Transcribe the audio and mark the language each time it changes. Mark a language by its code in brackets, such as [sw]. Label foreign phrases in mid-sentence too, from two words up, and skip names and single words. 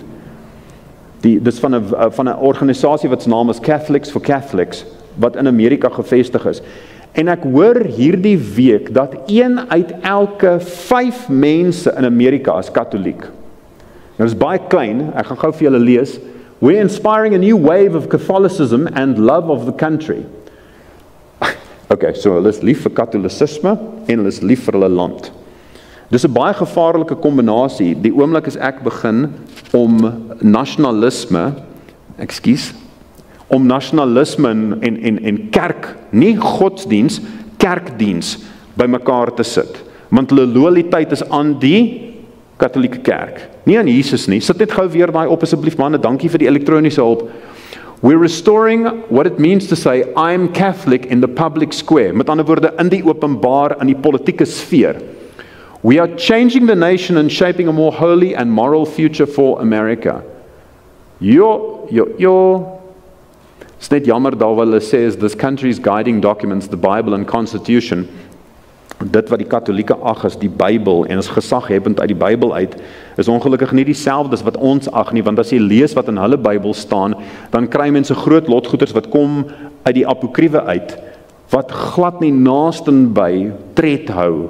[af] Dis van 'n organisasie wat se naam is Catholics for Catholics, wat in Amerika gevestig is. En ek hoor hierdie week dat 1 uit elke 5 mense in Amerika is katholiek. Nou, dit is baie klein, ek gaan gou vir julle lees. [en] We're inspiring a new wave of Catholicism and love of the country. [af] Okay, so hulle is lief vir katholicisme en hulle is lief vir hulle land. Dis 'n baie gevaarlike kombinasie. Die oomblik as ek begin om nasionalisme en kerk, nie godsdiens, kerkdiens bymekaar te sit. Want hulle loyaliteit is aan die Katholieke kerk, nie aan Jesus nie. Sit net gou weer daai op asseblief manne, dankie vir die elektroniese hulp. [en] We're restoring what it means to say I'm Catholic in the public square. [af] Met ander woorde, in die openbaar, in die politieke sfeer. [en] We are changing the nation and shaping a more holy and moral future for America. [af] It's net jammer daar wat hulle sê is [en] this country's guiding documents, the Bible and Constitution. [af] Dit wat die Katholieke ag is die Bybel en is gesaghebend uit die Bybel uit, is ongelukkig nie dieselfde as wat ons ag nie, want as jy lees wat in hulle Bybel staan, dan kry mense groot lotgoeders wat kom uit die apokriewe uit, wat glad nie naasten by tred hou.